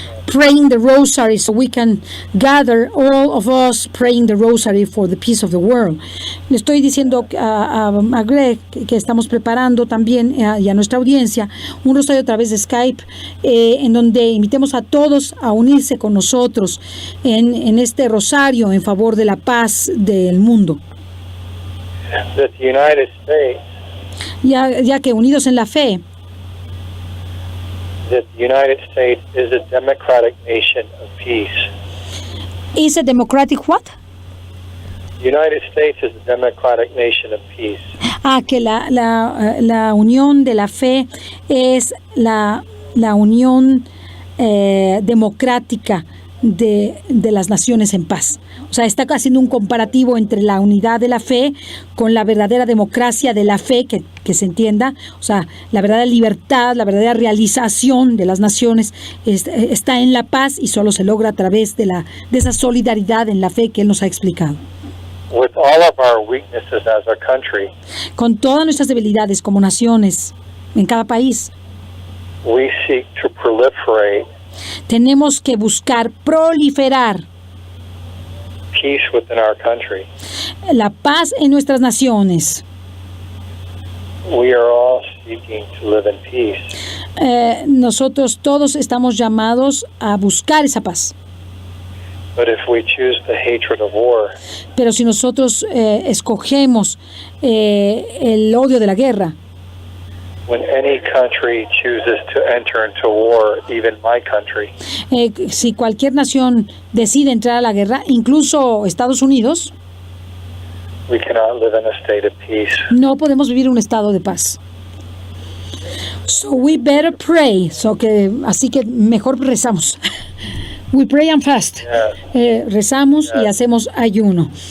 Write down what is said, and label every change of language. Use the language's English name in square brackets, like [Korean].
[English] praying the rosary, so we can gather all of us praying the rosary for the peace of the world. [Spanish] Le estoy diciendo a Greg que estamos preparando también y a nuestra audiencia un rosario a través de Skype, en donde invitemos a todos a unirse con nosotros en este rosario en favor de la paz del mundo. [English] That the United States, [Spanish] Ya que unidos en la fe, [English] that the United States is a democratic nation of peace. is a democratic what? The United States is a democratic nation of peace. [Spanish] Que la unión de la fe es la unión democrática de las naciones en paz. O sea, está haciendo un comparativo entre la unidad de la fe con la verdadera democracia de la fe, que se entienda. O sea, la verdadera libertad, la verdadera realización de las naciones está en la paz, y solo se logra a través de esa solidaridad en la fe que él nos ha explicado. [English] With all of our weaknesses as a country, [Spanish] Con todas nuestras debilidades como naciones en cada país, [English] we seek to proliferate [Spanish] tenemos que buscar proliferar [English] peace within our country. [Spanish] la paz en nuestras naciones. [English] We are all seeking to live in peace. [Spanish] Nosotros todos estamos llamados a buscar esa paz. [English] But if we choose the hatred of war, [Spanish] Pero si nosotros escogemos el odio de la guerra, [English] when any country chooses to enter into war, even my country, [Spanish] si cualquier nación decide entrar a la guerra, incluso Estados Unidos, [English] we cannot live in a state of peace. [Spanish] no podemos vivir un estado de paz. [English] So we better pray. [Spanish] Así que mejor rezamos. [English] We pray and fast. [Spanish] Rezamos y hacemos ayuno.